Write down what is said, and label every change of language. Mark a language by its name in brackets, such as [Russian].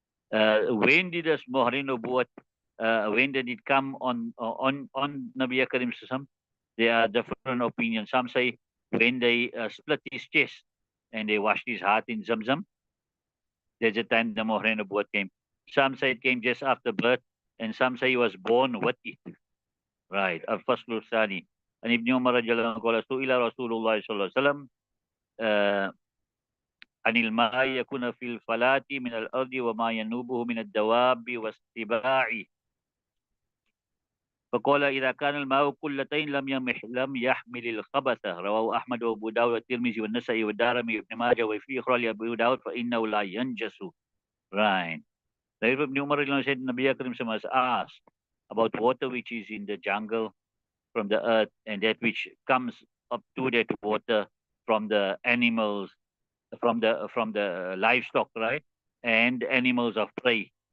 [English] When did this Muhre Nubuwat, when did it come on Nabi Karim Sallam? There are different opinions. Some say when they split his chest and they washed his heart in Zamzam, there's a time the Muhre Nubuwat came. Some say it came just after birth, and some say he was born with it. Right. Al-Faslu Sani. And [Arabic] Ibn Umar radiallahu anhu su'ila Rasulullah sallallahu alaihi wasallam عن الماء يكون في الفلاة من الأرض وما ينوبه من الدواب والسباع فقال إذا كان الماء كلتين لم يحمل الخبث رواه أحمد وأبو داود والترمذي والنسائي والدارمي وابن ماجه وفي أخرى لأبي داود فإنه لا ينجس. [English] Right. Ibn Umar said Nabi Akram was asked about water which is in the jungle from the earth and that which comes up to that water from the animals, from the livestock, right, and animals of prey.